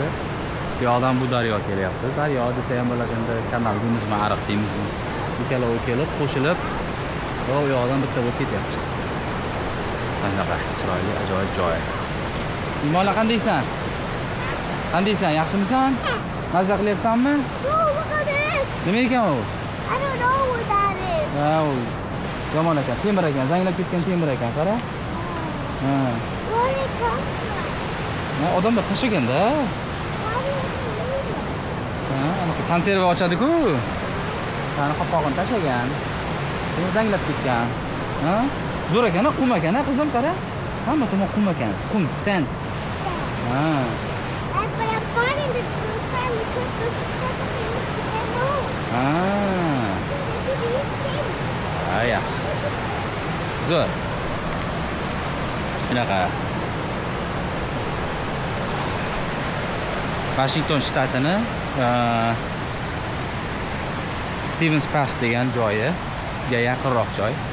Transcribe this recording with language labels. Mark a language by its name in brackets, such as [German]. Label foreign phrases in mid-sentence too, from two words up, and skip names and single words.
[Uzbek] Bu yoqdan bu daryo kelyapti. Daryo desa ham bo'ladi, endi kanal deymizmi, ariq deymizmi. ikkalovi kelib, qo'shilib, u yoqdan bitta bo'lib ketyapti. Mana shunaqa chiroyli, ajoyib joy. Imola qandaysan? Qandaysan? Yaxshimisan? Mazza qilyapsanmi? Nima ekan u? [English] I don't know what that is. [Uzbek] Ha, u yomon ekan, temir ekan, zanglab ketgan temir ekan, qara. Ha. [English] Where did it come from? [Uzbek] Odamlar tashlaganda. [English] Why do you leave it? [Uzbek] Ha, anaqa konserva ochadi-ku. Qani qopqog'ini tashlagan. Buni zanglab ketgan. Ha? Zo'r ekan, qum ekan, qizim, qara. Hamma tomon qum ekan. Qum, sand. Ha. [English] But I'm finding the sand because the [Uzbek] Ha. Ha, yaxshi. Zo'r. Bunaqa. Washington shtatini Stevens Pass degan joyiga yaqinroq joy.